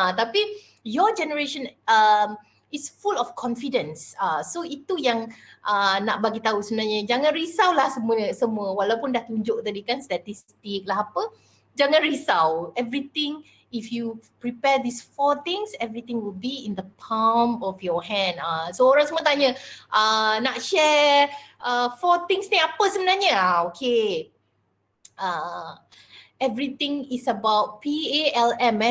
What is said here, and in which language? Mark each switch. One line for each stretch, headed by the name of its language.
Malay: Tapi
English: your generation is full of confidence.
Malay: So itu yang nak bagi tahu sebenarnya. Jangan risaulah semua walaupun dah tunjuk tadi kan statistik lah apa. Jangan risau.
English: Everything, if you prepare these 4 things, everything will be in the palm of your hand.
Malay: So orang semua tanya, nak share
English: 4 things
Malay: ni apa sebenarnya?
English: Okay. Everything is about PALM.